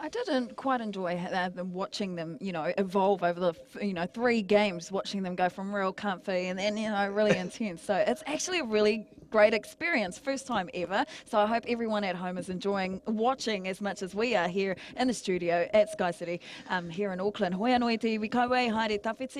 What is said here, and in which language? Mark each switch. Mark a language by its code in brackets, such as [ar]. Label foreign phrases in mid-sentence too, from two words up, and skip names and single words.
[en] I didn't quite enjoy watching them, evolve over the 3 games, watching them go from real comfy and then really intense. So it's actually a really great experience, first time ever. So I hope everyone at home is enjoying watching as much as we are here in the studio at SkyCity here in Auckland. [mi] Hoi anō te iwi kawe, haere tawhiti.